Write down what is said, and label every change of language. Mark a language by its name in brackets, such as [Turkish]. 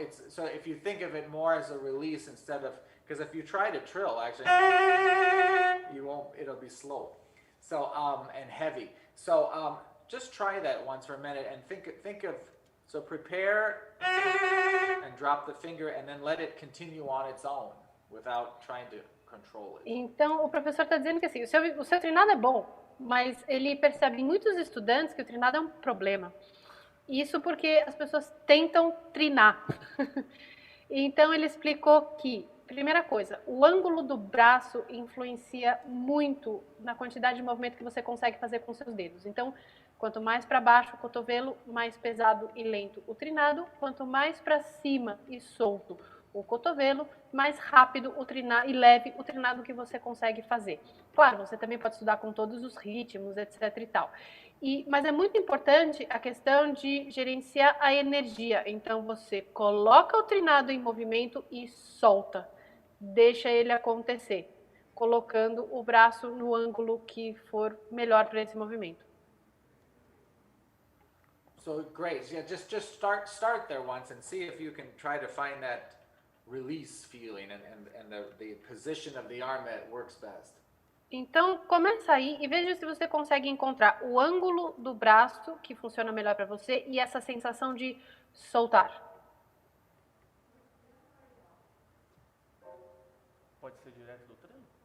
[English] So if you think of it more as a release instead of, because if you try to trill, actually, you won't. It'll be slow. So and heavy. So just try that once for a minute and think of. So prepare and drop the finger and then let it continue on its own without trying to control it. [Portuguese] Então, o professor está dizendo que assim, o seu trinado é bom, mas ele percebe em muitos estudantes que o trinado é um problema. Isso porque as pessoas tentam trinar. Então, ele explicou que, primeira coisa, o ângulo do braço influencia muito na quantidade de movimento que você consegue fazer com seus dedos. Então, quanto mais para baixo o cotovelo, mais pesado e lento o trinado. Quanto mais para cima e solto o cotovelo, mais rápido o trinado e leve o trinado que você consegue fazer. Claro, você também pode estudar com todos os ritmos, etc. e tal. Mas é muito importante a questão de gerenciar a energia. Então, você coloca o trinado em movimento e solta. Deixa ele acontecer, colocando o braço no ângulo que for melhor para esse movimento. [English] So great. Yeah, just start there once and see if you can try to find that release feeling and the position of the arm that works best. [Portuguese] Então, começa aí e veja se você consegue encontrar o ângulo do braço que funciona melhor para você e essa sensação de soltar. Pode ser direto do treino?